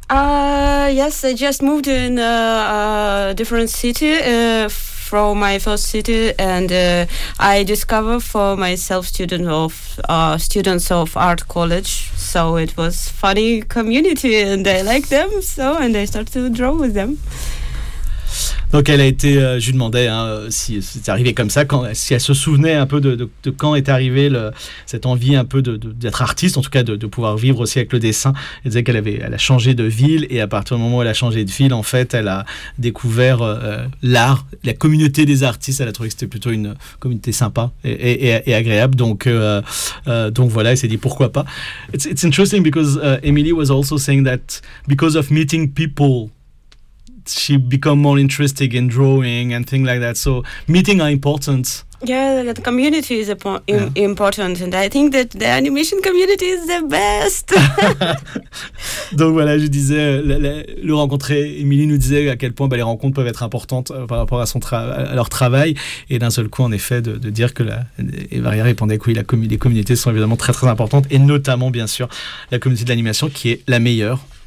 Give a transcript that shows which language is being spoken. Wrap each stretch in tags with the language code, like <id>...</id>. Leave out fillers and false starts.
<en>Yes, I just moved in a different city from my first city, and I discovered for myself students of art college. So it was funny community and I liked them, so, and I started to draw with them.</en> <fr>Donc elle a été, je lui demandais si c'est arrivé comme ça, si elle se souvenait un peu de quand est arrivée cette envie un peu d'être artiste, en tout cas de pouvoir vivre aussi avec le dessin. Elle disait qu'elle a changé de ville, et à partir du moment où elle a changé de ville, en fait, elle a découvert l'art, la communauté des artistes. Elle a trouvé que c'était plutôt une communauté sympa et agréable. Donc voilà, elle s'est dit pourquoi pas.</fr> <en>It's interesting because Emily was also saying that because of meeting people, she become more interested in drawing and things like that. So meeting are important. Yeah, the community is important. And I think that the animation community is the best.</en> <fr>Donc voilà, je disais, le rencontrer, Emily nous disait à quel point les rencontres peuvent être importantes par rapport à leur travail. Et d'un seul coup, en effet, de dire que Evaria répondait que oui, les communautés sont évidemment très très importantes. Et notamment, bien sûr, la communauté de l'animation qui est la meilleure.</fr>